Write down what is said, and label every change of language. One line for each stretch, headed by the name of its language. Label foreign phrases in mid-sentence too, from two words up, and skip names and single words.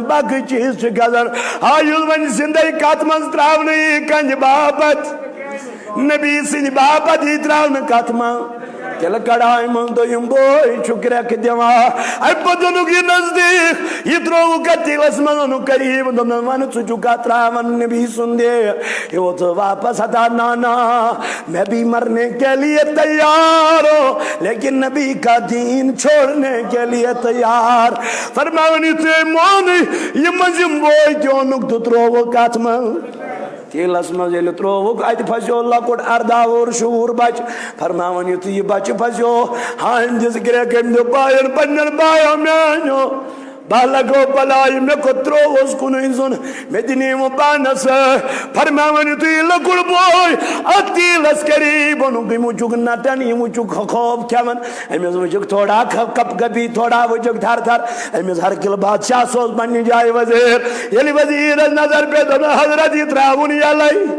Kashmiri: باقٕے چیٖز چھِ کھسان آیُل وۄنۍ زندے کتھ منٛز تراونہٕ یہِ کنجہِ باپت نبی سٕنٛدِ باپت یہِ تراونہٕ کتھ منٛز تیٚلہِ کڑایہِ منٛز دوٚیِم بوے چھُ کرٛٮ۪کھ دِوان اَمہِ پتہٕ اوٚنُکھ یہِ نزدیٖک یہِ ترٛووُکھ اَتھ تیٖلس منٛز اوٚنُکھ قریٖب دوٚپنس وَن ژٕ چھُکھ کتھ تراوان نبی سُنٛد یہِ ووت واپس ہتا
Urdu: نانا میں بھی مرنے کے لیے تیار ہوں لیکن نبی کا دین چھوڑنے کے لیے تیار
Kashmiri: فرماوان یُتھُے مونٕے یہِ مٔنٛزِم بوے تہِ اوٚنُکھ تہٕ ترٛووُکھ کتھ منٛز تیٖلس منٛز ییٚلہِ ترٛووُکھ اَتہِ پھسیو لۄکُٹ 18 وُہُر شُہُر بچہٕ فرماوان یُتھُے یہِ بچہٕ پھسیو ہانہِ دِژ گرٛٮ۪کھ أمۍ دوٚپ باین پننٮ۪ن باین میٛانیو بہٕ لگو بلاے مےٚ کوٚت ترٛووُس کُنُے زوٚن مےٚ دِنیٖوٕ پانس فرماوان یُتھُے یہِ لۄکُٹ بوے اتھ تیٖلس قریٖب اوٚنُکھ أمۍ وٕچھُکھ نٹن یہِ وٕچھُکھ خوف کھٮ۪وان أمِس وٕچھُکھ تھوڑا کپ کپی تھوڑا وٕچھُکھ تھر تھر أمِس ہرکِل بادشاہ اوس پننہِ جایہِ وزیٖر ییٚلہِ وزیٖرس نظر پیٚیہِ دوٚپُن حضرت یہِ ترٛاوُن یَلے